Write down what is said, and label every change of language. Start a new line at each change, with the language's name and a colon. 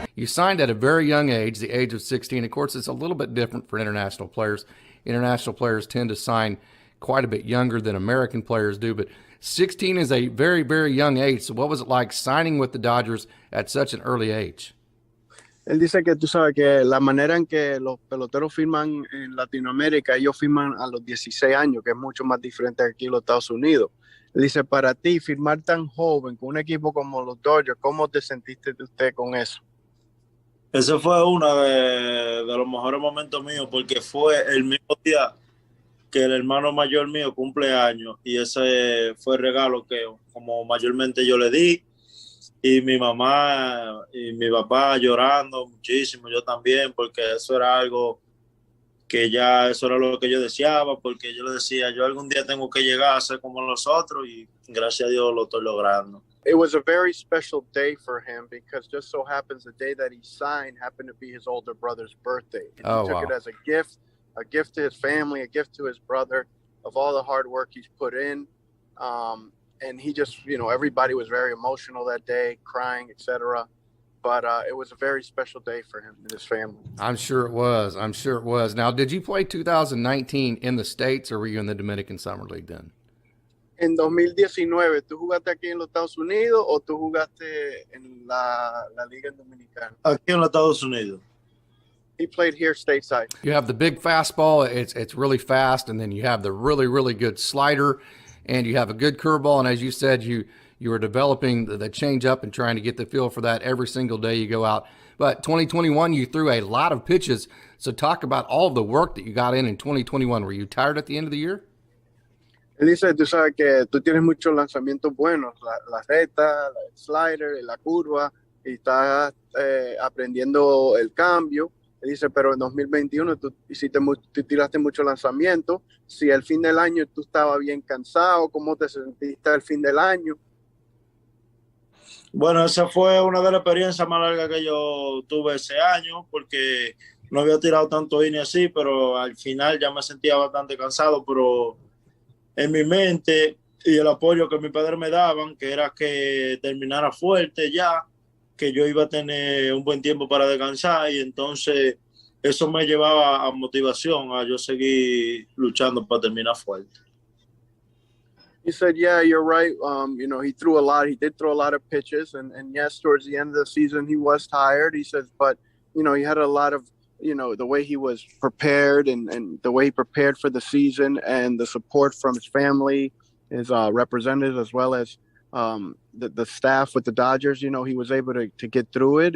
English: You signed at a very young age, the age of 16. Of course, it's a little bit different for international players. International players tend to sign quite a bit younger than American players do, but 16 is a very, very young age. So what was it like signing with the Dodgers at such an early age?
Spanish: Él dice que tú sabes que la manera en que los peloteros firman en Latinoamérica, ellos firman a los 16 años, que es mucho más diferente aquí en los Estados Unidos. Él dice, para ti, firmar tan joven con un equipo como los Dodgers, ¿cómo te sentiste usted con eso? Ese fue uno de los mejores momentos míos, porque fue el mismo día que el hermano mayor mío cumple años, y ese fue el regalo que como mayormente yo le di. Y mi mamá y mi papá llorando muchísimo, yo también, porque eso era algo que eso era lo que yo deseaba, porque yo le decía, yo algún día tengo que llegar a ser como los otros, y gracias a Dios lo estoy logrando.
English: It was a very special day for him, because just so happens the day that he signed happened to be his older brother's birthday. And he took it as a gift to his family, a gift to his brother of all the hard work he's put in. And he just, everybody was very emotional that day, crying, etc. But it was a very special day for him and his family. I'm sure it was. Now, did you play 2019 in the States, or were you in the Dominican Summer League then?
Spanish: En 2019, ¿tú jugaste aquí en los Estados Unidos o tú jugaste en la Liga Dominicana? Aquí en los Estados Unidos.
English: He played here stateside. You have the big fastball. It's really fast, and then you have the really, really good slider, and you have a good curveball. And as you said, you are developing the changeup and trying to get the feel for that every single day you go out. But 2021, you threw a lot of pitches. So talk about all of the work that you got in 2021. Were you tired at the end of the year?
Spanish: Él dice, tú sabes que tú tienes muchos lanzamientos buenos, la recta, el slider, la curva, y estás aprendiendo el cambio. Él dice, pero en 2021 tú tiraste mucho lanzamiento. Si al fin del año tú estabas bien cansado, ¿cómo te sentiste al fin del año? Bueno, esa fue una de las experiencias más largas que yo tuve ese año, porque no había tirado tanto inning así, pero al final ya me sentía bastante cansado, pero en mi mente y el apoyo que mis padres me daban, que era que terminara fuerte ya, que yo iba a tener un buen tiempo para descansar, y entonces eso me llevaba a motivación, a yo seguir luchando para terminar fuerte.
English: He said, yeah, you're right. He threw a lot. He did throw a lot of pitches. And yes, towards the end of the season, he was tired. He says, but, he had a lot of, the way he was prepared and the way he prepared for the season and the support from his family, his representatives, as well as the staff with the Dodgers, he was able to get through it.